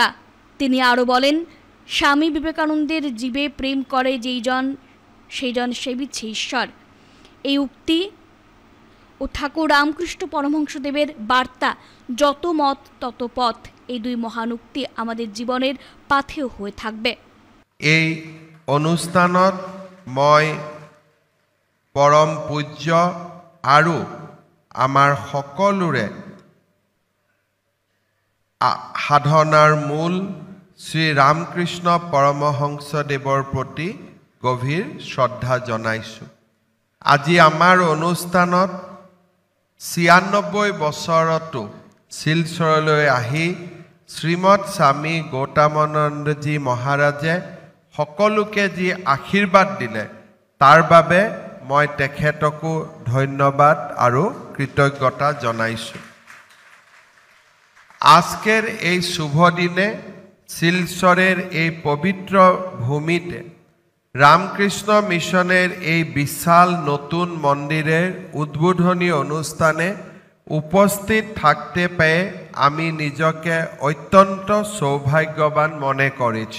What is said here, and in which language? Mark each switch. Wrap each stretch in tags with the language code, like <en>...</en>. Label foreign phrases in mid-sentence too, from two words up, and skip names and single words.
<bn>তিনি আরও বলেন, স্বামী বিবেকানন্দের জীবে প্রেম করে সেইজন সেবিছে ঈশ্বর। এই উক্তি ও ঠাকুর রামকৃষ্ণ পরমহংসদেবের বার্তা, যত মত তত পথ, এই দুই মহান উক্তি আমাদের জীবনের পাথেয় হয়ে থাকবে।</bn> <as>এই অনুষ্ঠানত মই পৰম পূজ্য আৰু আমাৰ সকলোৰে সাধনাৰ মূল শ্ৰী ৰামকৃষ্ণ পৰমহংসদেৱৰ প্ৰতি গভীৰ শ্ৰদ্ধা জনাইছোঁ। আজি আমাৰ অনুষ্ঠানত 96 বছৰতো শিলচৰলৈ আহি শ্ৰীমৎ স্বামী গৌতমানন্দজী মহাৰাজে সকলোকে যি আশীৰ্বাদ দিলে তাৰ বাবে মই তেখেতকো ধন্যবাদ আৰু কৃতজ্ঞতা জনাইছোঁ।</as> <bn>আজকের এই শুভ দিনে শিলচরের এই পবিত্র ভূমিতে রামকৃষ্ণ মিশনের এই বিশাল নতুন মন্দিরের উদ্বোধনী অনুষ্ঠানে উপস্থিত থাকতে পেয়ে আমি নিজকে অত্যন্ত সৌভাগ্যবান মনে করেছি।</bn>